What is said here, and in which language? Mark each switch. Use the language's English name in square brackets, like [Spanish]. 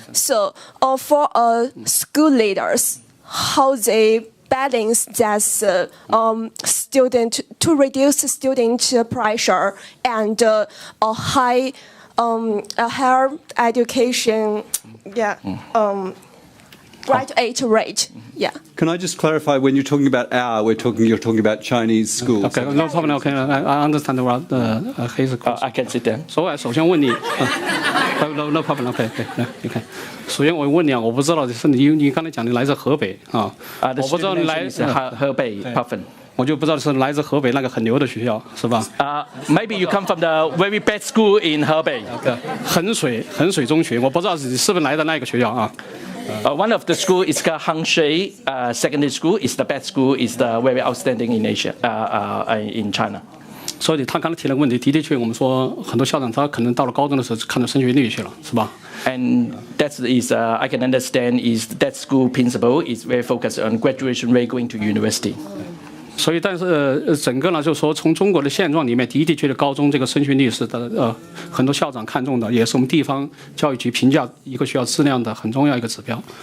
[English] So, for school leaders, how they balance that student to reduce student pressure and a higher education, graduate rate. Can I just clarify, when you're talking about you're talking about Chinese schools? Okay, no problem. Okay, I understand what his question. I can sit down. [Chinese] 首先问你 ， [English] no problem. [Chinese] Okay, 你看，首先我问你啊，我不知道是你刚才讲你来自河北啊，我不知道你来自河北部分。我就不知道是来自河北那个很牛的学校，是吧 [English] ？Maybe you come from the very bad school in 河北。 [Chinese] 衡水中学，我不知道你是不是来的那个学校啊 [English] ？One of the school is called Hangshui Secondary School. Is the best school. Is the very outstanding in Asia, in China. [Chinese] 所以他刚才提了个问题，的确我们说很多校长他可能到了高中的时候看到升学率去了，是吧？ [English] And that is I can understand is that school principal is very focused on graduation rate going to university. [Chinese] 所以，但是整个呢，就是说，从中国的现状里面，的确的高中这个升学率是很多校长看重的，也是我们地方教育局评价一个学校质量的很重要一个指标。